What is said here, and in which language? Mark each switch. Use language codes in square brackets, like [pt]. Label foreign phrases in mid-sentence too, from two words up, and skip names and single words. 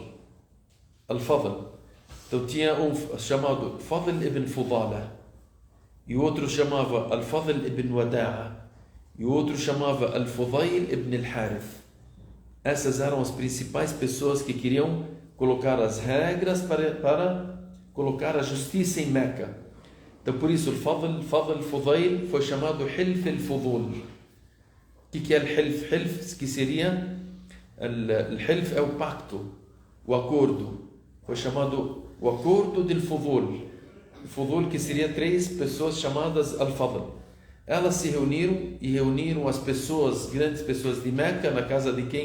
[pt] Al-Fadl. Então tinha um chamado Fadl ibn Fudala, e o outro chamava Al-Fadl ibn Wada'a, e o outro chamava Al-Fudayl ibn Al-Harith. Essas eram as principais pessoas que queriam colocar as regras para colocar a justiça em Meca. Então por isso o Fadl Fudayl foi chamado Hilf al-Fudul. O que é Hilf? Hilf, que seria Hilf é o pacto, o acordo. Foi chamado o acordo del Fudul. O Fudul, que seria 3 pessoas chamadas Al-Fadl. Elas se reuniram e reuniram as pessoas, grandes pessoas de Meca, na casa de quem?